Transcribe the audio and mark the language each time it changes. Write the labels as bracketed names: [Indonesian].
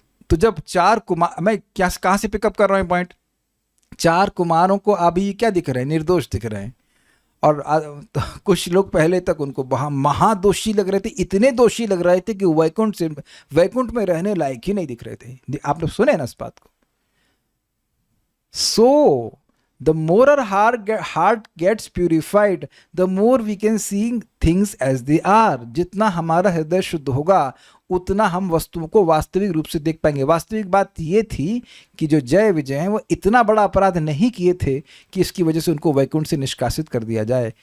[Hindi] तो जब 4 कुमार, मैं क्या कहां से पिकअप कर रहा हूं पॉइंट, 4 कुमारों को अभी क्या दिख रहे हैं? निर्दोष दिख रहे हैं। और तो कुछ लोग पहले तक उनको महादोषी लग रहे थे, इतने दोषी लग रहे थे कि वैकुंठ में रहने लायक ही नहीं दिख रहे थे। आप लोग सुने ना इस बात को? [English] So the more our heart gets purified, the more we can see things as they are. [Hindi] जितना हमारा हृदय शुद्ध होगा उतना हम वस्तुओं को वास्तविक रूप से देख पाएंगे। वास्तविक बात ये थी कि जो जय विजय हैं वो इतना बड़ा अपराध नहीं किए थे कि इसकी वजह से उनको वैकुंठ से निष्कासित कर दिया जाए।